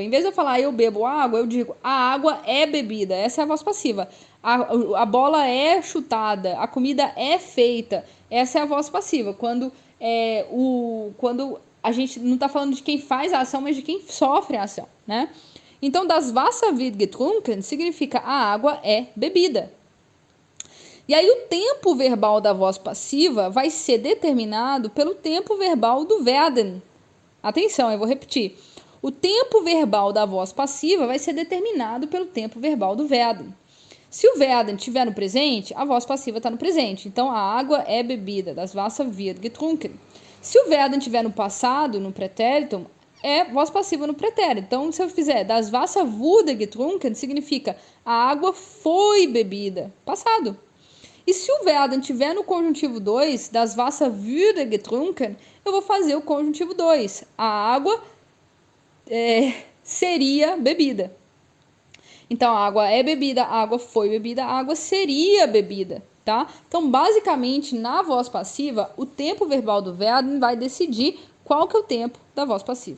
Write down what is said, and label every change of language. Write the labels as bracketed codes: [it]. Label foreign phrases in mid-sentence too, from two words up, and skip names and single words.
[pt] Em vez de eu falar eu bebo água, eu digo a água é bebida, essa é a voz passiva. A bola é chutada, a comida é feita, essa é a voz passiva. Quando a gente não está falando de quem faz a ação, mas de quem sofre a ação, né? Então, [de] das Wasser wird getrunken [pt] significa a água é bebida. E aí o tempo verbal da voz passiva vai ser determinado pelo tempo verbal do werden. Atenção, eu vou repetir. O tempo verbal da voz passiva vai ser determinado pelo tempo verbal do werden. Se o werden estiver no presente, a voz passiva está no presente. Então, a água é bebida. [de] Das Wasser wird getrunken. [pt] Se o werden estiver no passado, no pretérito, é voz passiva no pretérito. Então, se eu fizer [de] das Wasser wurde getrunken, [pt] significa a água foi bebida. Passado. E se o werden estiver no conjuntivo 2, [de] das Wasser wurde getrunken, [pt] eu vou fazer o conjuntivo 2. A água seria bebida. Então, a água é bebida, a água foi bebida, a água seria bebida. tá? Então, basicamente, na voz passiva, o tempo verbal do werden vai decidir qual que é o tempo da voz passiva.